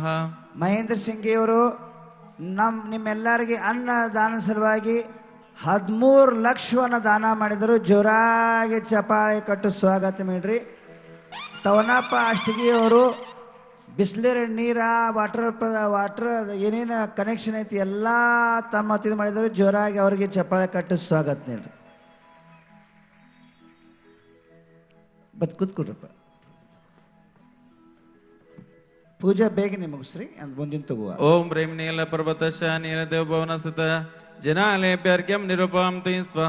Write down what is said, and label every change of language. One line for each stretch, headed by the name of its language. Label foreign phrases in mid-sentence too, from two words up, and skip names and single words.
Kannada: ಮಹೇಂದ್ರ ಸಿಂಗಿ ಅವರು ನಿಮ್ಮೆಲ್ಲರಿಗೆ ಅನ್ನ ದಾನ ಸಲುವಾಗಿ 13 ಲಕ್ಷವನ್ನು ದಾನ ಮಾಡಿದರು. ಜೋರಾಗಿ ಚಪಾಳಿ ಕಟ್ಟು ಸ್ವಾಗತ ಮಾಡ್ರಿ. ತವನಪ್ಪ ಅಷ್ಟಗಿ ಅವರು ಬಿಸ್ಲೇರಿ ನೀರ ವಾಟರ್ ಏನೇನು ಕನೆಕ್ಷನ್ ಐತಿ ಎಲ್ಲ ತಮ್ಮ ಇದು ಮಾಡಿದರು. ಜೋರಾಗಿ ಅವರಿಗೆ ಚಪಾಳಿ ಕಟ್ಟು ಸ್ವಾಗತ ನೀಡ್ರಿ. ಕೂತ್ಕೊಡ್ರಪ್ಪ. ಪೂಜೆ ಬೇಗನೆ ಮುಗಿಸ್ರಿ, ಅಂದ್ ಮುಂದಿನ ತಗುವ.
Sanskrit: ಓಂ ಬ್ರೀಂ ನೀಲ ಪರ್ವತಶ ನೀಲದೇವ ಭವನ ಸ್ಥಿತ ಜನಾಲೇಭ್ಯರ್ಘ್ಯಂ ನಿರೂಪಾಂ ತೈ ಸ್ವಾಹ.